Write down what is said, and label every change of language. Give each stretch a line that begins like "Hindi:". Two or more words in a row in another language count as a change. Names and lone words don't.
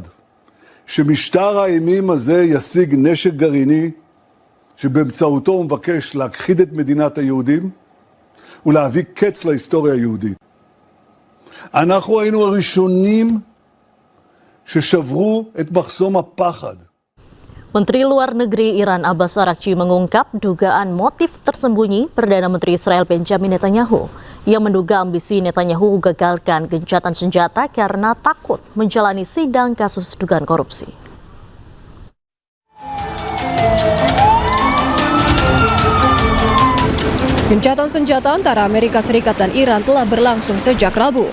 Hebrew: שמשטר האימים הזה ישיג נשק גרעיני, שבאמצעותו הוא מבקש להכחיד את מדינת היהודים, ולהביא קץ להיסטוריה היהודית. אנחנו היינו הראשונים ששברו את מחסום הפחד.
Indonesian: Menteri Luar Negeri Iran Abbas Araghchi mengungkap dugaan motif tersembunyi Perdana Menteri Israel Benjamin Netanyahu. Ia menduga ambisi Netanyahu gagalkan gencatan senjata karena takut menjalani sidang kasus dugaan korupsi. Gencatan senjata antara Amerika Serikat dan Iran telah berlangsung sejak Rabu.